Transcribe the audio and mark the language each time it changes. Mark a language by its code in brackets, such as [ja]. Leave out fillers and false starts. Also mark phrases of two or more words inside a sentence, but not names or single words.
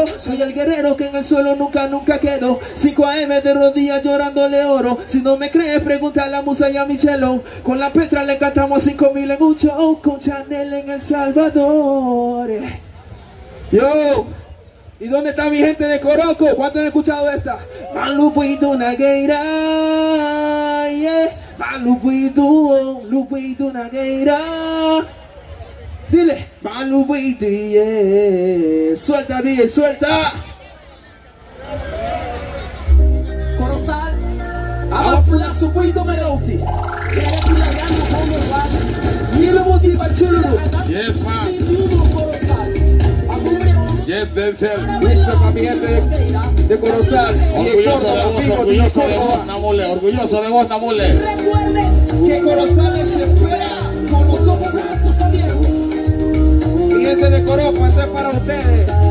[es] Soy el guerrero que en el suelo nunca quedó. 5 AM de rodillas llorándole oro. Si no me crees pregunta a la musa y a Michelo. Con la Petra le cantamos 5,000 en un show. Con Chanel en El Salvador. Yo. ¿Y dónde está mi gente de Coroco? ¿Cuántos han escuchado esta? Malupito Nagueira, yeah. Malupito Nagueira. Dile, Malupito, yeah. Suelta, DJ, suelta. Corozal, Abafula Supuito Meroti. Mira motiva chuluru. [en] Yes, man. Yes, Denzel. [es] Listo para mi gente de Corozal. Orgulloso de vos, Namule. Recuerden que Corozal se espera con los ojos abiertos. Mi gente de Coroco, esto es para ustedes.